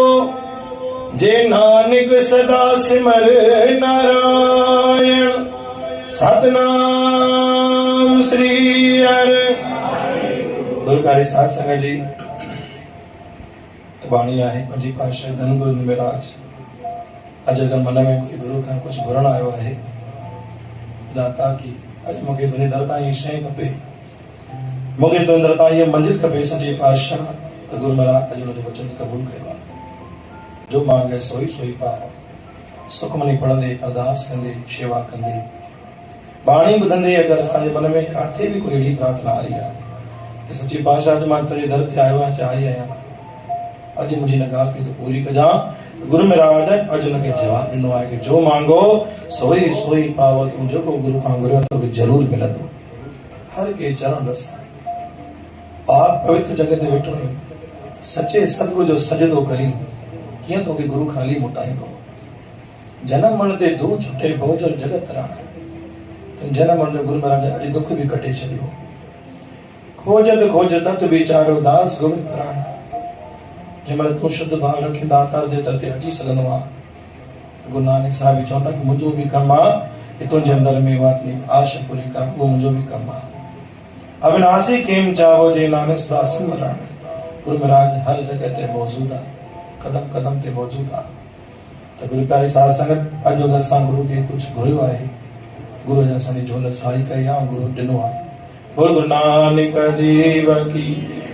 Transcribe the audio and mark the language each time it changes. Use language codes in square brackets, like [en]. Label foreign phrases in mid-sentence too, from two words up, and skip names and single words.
[pa] ਜੇ ਨਾਨਕ ਸਦਾ ਸਿਮਰ ਨਾਰਾਇਣ, ਸਤਨਾਮ ਸ੍ਰੀ ਹਰਿ। [sd] गुरु प्यारे साध संगत जी, बाणी आहे पंजी पातशाह धन गुरु महाराज। अज अगर मन में कोई गुरु का कुछ घुरण आयो है दाता की अज मूंखे तुंहिंजे दर तां इहा शइ खपे, मूंखे तुंहिंजे दर तां इहा मंज़िल खपे सच्चे पातशाह, त गुरु महाराज अॼु हुनजो वचन क़बूल कयो आहे। [pa] ਜੋ ਮਾਂਗੇ ਸੋਈ ਸੋਈ ਪਾਵ। [sd] सुखमनी पढ़ंदे, अरदास कंदे, शेवा कंदे, बाणी ॿुधंदे अगरि असांजे मन में काथे बि कोई अहिड़ी प्रार्थना आ रही आहे कि सच्चे पातशाह अॼु मां तुंहिंजे दर ते आयो आहियां, चाही आहियां, अॼु मुंहिंजी हिन ॻाल्हि खे तूं पूरी कजां, गुरु महाराज अॼु हुनखे जवाबु ॾिनो आहे कि [pa] ਜੋ ਮਾਂਗੋ ਸੋਈ ਸੋਈ ਪਾਵ। [sd] तूं जेको गुरु खां घुरियो तोखे ज़रूरु मिलंदो। [pa] ਹਰ ਕੇ ਚਰਣ ਰਸਾਇਣ, [sd] पाक पवित्र जॻह ते वेठो आहीं, सचे सतगुरु जो सजदो करीं, कीअं तोखे गुरु खाली मोटाईंदो। [pa] ਜਨਮ ਮਰਣ ਤੇ ਦੂਰ ਛੁਟੇ ਭੋਜਲ ਜਗਤ ਤਰਾਣਾ, [sd] तुंहिंजे जनम मरण जो गुरु महाराज अॼु दुख बि कटे छॾियो। [pa] ਖੋਜਤ ਖੋਜਤ ਤਤ ਵੀਚਾਰੋ ਦਾਸ ਗੋਵਿੰਦ ਪਰਾਣਾ। [sd] जंहिंमहिल तूं शुद्ध भाव रखी दातार जे दर ते अची सघंदो आहे, गुरु नानक साहिब बि चवनि था कि मुंहिंजो बि कमु आहे कि तुंहिंजे अंदर में उहा आश पूरी करणु, उहो मुंहिंजो बि कमु आहे। [pa] ਅਵਿਨਾਸ਼ੀ ਖੇਮ ਚਾਵੋ ਜੇ ਨਾਨਕ ਸਦਾ ਸਿਮਰਣ। [sd] गुरु महाराज हर जॻह ते मौजूदु आहे, कदम कदम ते मौजूदु आहे। त गुरु प्यारी साध संगत, अॼु अगरि असां गुरु खे कुझु घुरियो आहे, गुरु अॼु असांजी झोल साई कई आहे, गुरु ॾिनो आहे। [hi] गुरु नानक देव की